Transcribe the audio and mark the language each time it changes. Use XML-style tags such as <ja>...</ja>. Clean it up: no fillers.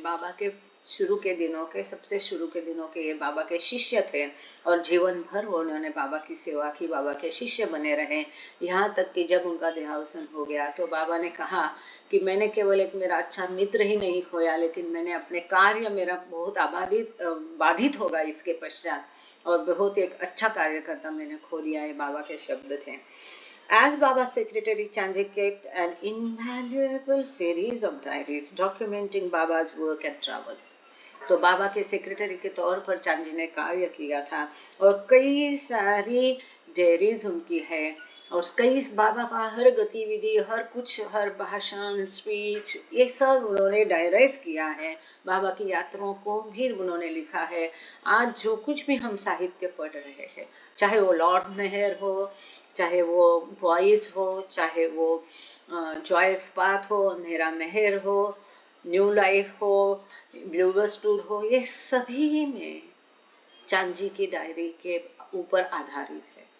<hi>बाबा के शुरू के दिनों के, सबसे शुरू के दिनों के ये बाबा के शिष्य थे, और जीवन भर उन्होंने बाबा की सेवा की, बाबा के शिष्य बने रहे। यहाँ तक कि जब उनका देहावसान हो गया तो बाबा ने कहा कि मैंने केवल एक मेरा अच्छा मित्र ही नहीं खोया, लेकिन मैंने अपने कार्य मेरा बहुत बाधित होगा इसके पश्चात, और बहुत एक अच्छा कार्यकर्ता मैंने खो दिया। ये बाबा के शब्द थे।</hi> <en>As Baba's secretary, Chanji kept an invaluable series of diaries documenting Baba's work and travels.</en> <hi>तो बाबा के सेक्रेटरी के तौर पर चांदी ने कार्य किया था, और कई सारी डायरीज उनकी है, और कई बाबा का हर गतिविधि, हर कुछ, हर भाषण, स्पीच, ये सब उन्होंने डायराइज किया है। बाबा की यात्राओं को भी उन्होंने लिखा है। आज जो कुछ भी हम साहित्य पढ़ रहे हैं, चाहे वो लॉर्ड मेहर हो, चाहे वो वॉइस हो, चाहे वो जॉयस पाथ हो, मेरा मेहर हो, न्यू लाइफ हो, ब्लूबस टूर हो, ये सभी में चांजी की डायरी के ऊपर आधारित है।</hi>